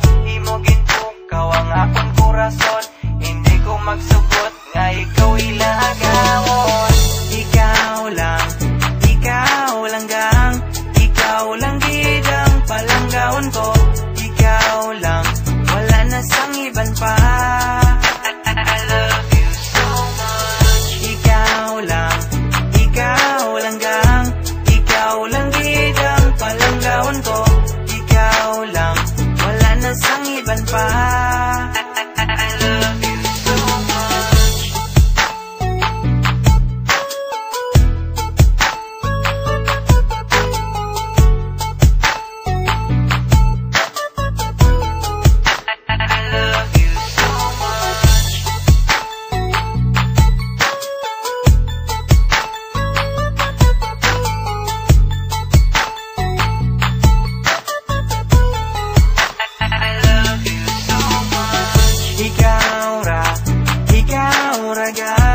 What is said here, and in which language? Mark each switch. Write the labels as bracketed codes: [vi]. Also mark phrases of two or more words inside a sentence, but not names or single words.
[hil] Imo gintukaw ang akon korason, hindi ko magsugot nga ikaw ilagawon. Ikaw lang gang, ikaw lang gid ang palanggaon ko. Ikaw lang, wala na sang iban pa. [en] I love you so much. [hil] Ikaw lang gang, ikaw lang gid ang palanggaon ko. Ikaw lang, wala na sang iban pa. [en] I love you so much. I love you so much. I love you so much. [hil] Ikaw ra gang,